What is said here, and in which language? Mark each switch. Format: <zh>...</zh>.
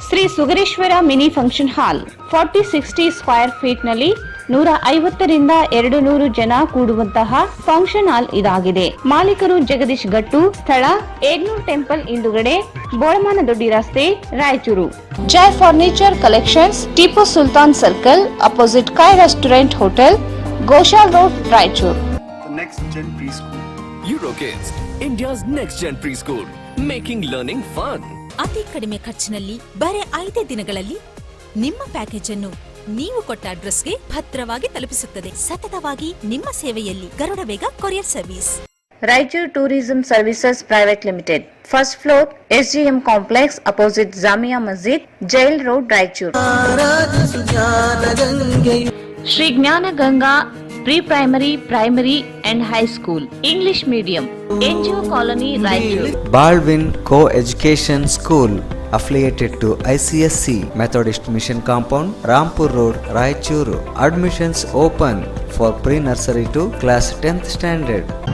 <kn>Shri Sugareshwara mini function hall 40-60 square feet ನಲ್ಲಿ 150 ರಿಂದ 200 ಜನ ಕೂಡುವಂತಹ ಫಂಕ್ಷನ್ ಹಾಲ್ ಇದಾಗಿದೆ. ಮಾಲೀಕರು ಜಗದೀಶ್ ಗಟ್ಟು, ಸ್ಥಳ ಏಗ್ನೂರ್ ಟೆಂಪಲ್ ಹಿಂದುಗಡೆ, ಬೋಳಮಾನ ದೊಡ್ಡಿ ರಸ್ತೆ, ರಾಯಚೂರು. ಜೈ furniture collections, Tipu Sultan circle, opposite ಕಾಯ್ restaurant hotel, Goshal road, Raichur.</kn> <en>Next Gen Preschool. Eurokids, India's next gen preschool, making learning fun.</en> <kn>ಅತಿ ಕಡಿಮೆ ಖರ್ಚಿನಲ್ಲಿ ಬರೆ 5 ದಿನಗಳಲ್ಲಿ ನಿಮ್ಮ ಪ್ಯಾಕೇಜ್ ಅನ್ನು ನೀವು ಕೊಟ್ಟ ಅಡ್ರೆಸ್ಗೆ ಭದ್ರವಾಗಿ ತಲುಪಿಸುತ್ತದೆ. ಸತತವಾಗಿ ನಿಮ್ಮ ಸೇವೆಯಲ್ಲಿ ಗರುಡ ವೇಗ courier service. Raichur tourism services private limited, first floor, SGM complex, opposite Jamia ಮಸ್ಜಿದ್, jail road, Raichur. Shri ಜ್ಞಾನ Ganga pre primary and high school, English medium, NGO colony, Raichur.</kn> <en>Baldwin Co-Education School affiliated to ICSC Methodist Mission Compound, Rampur Road, Raichuru. Admissions open for pre-nursery to class 10th standard.</en>